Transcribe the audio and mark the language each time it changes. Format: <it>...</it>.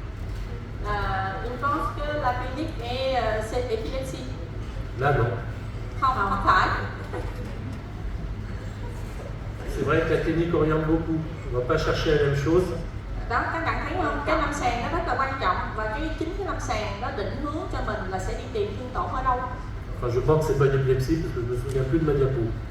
<fr>Une pense que la clinique est cette épilepsie. Là, non.</fr> <vi>Không phải.</vi> <fr>C'est vrai que la clinique oriente beaucoup. On ne va pas chercher la même chose.</fr> <vi>Đó, các bạn thấy không? Cái lâm sàng nó rất là quan trọng và chính cái lâm sàng nó định hướng cho mình là sẽ đi tìm thương tổn ở đâu.</vi> <fr>Enfin, je pense que c'est pas une épilepsie parce que je me souviens plus de ma diapo.</fr>